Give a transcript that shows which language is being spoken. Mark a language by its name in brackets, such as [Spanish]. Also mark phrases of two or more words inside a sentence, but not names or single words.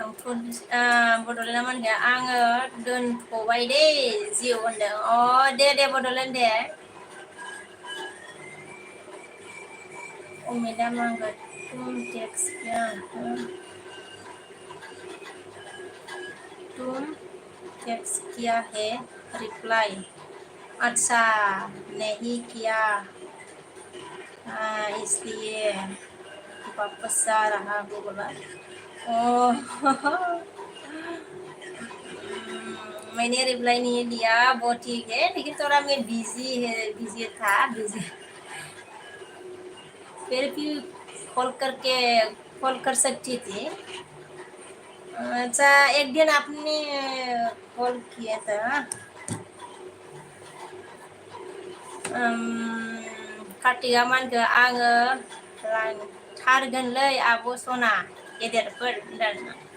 [Bodo] बड'लेण्डआ मा होनखो आङो दोनथ'बाय दे जिउ होनदों दे बड'लेण्ड दे उमेदा मा होनगोन [Hindi] तुम टेक्स्ट किया है रिप्लाई अच्छा नहीं किया इसलिए वापस आ रहा हूँ बोला मैंने रिप्लाई नहीं दिया वो ठीक है लेकिन थोड़ा मैं बिजी था बिजी फिर भी कॉल कर सकती थी अच्छा एक दिन आपने कॉल किया था [Bodo] कार्तिका मानखो आङो लांथारगोनलै आब' सना गेदेरफोर होनदों